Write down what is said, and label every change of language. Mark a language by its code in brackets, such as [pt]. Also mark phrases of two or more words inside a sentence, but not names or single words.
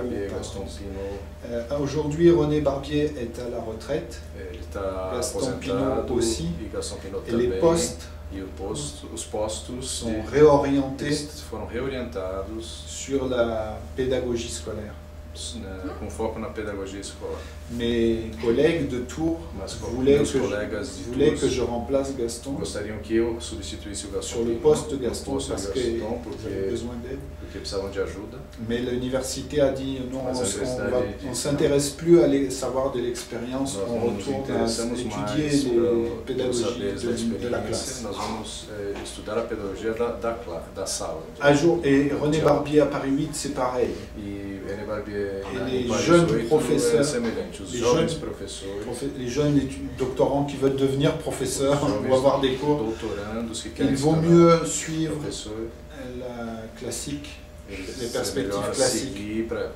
[fr] Aujourd'hui, René Barbier est à la retraite, Gaston Pinault aussi, et les postes sont réorientés sur la pédagogie scolaire. [pt] com foco na pedagogia escolar. [fr] Mes collègues de Tours voulaient que je remplace Gaston [pt] gostariam que eu substituísse o Gaston [fr] sur le poste de Gaston parce qu'ils avaient besoin d'aide. [pt] Porque precisavam de ajuda. [fr] Mais l'université a dit non, on ne s'intéresse plus à savoir de l'expérience, on retourne à étudier les pédagogies de la classe. [pt] Nós vamos estudar a pedagogia da sala. [fr] Et René Barbier à Paris 8, c'est pareil. Et les jeunes professeurs, les jeunes doctorants qui veulent devenir professeurs ou avoir des cours, il vaut mieux suivre la classique, les perspectives classiques.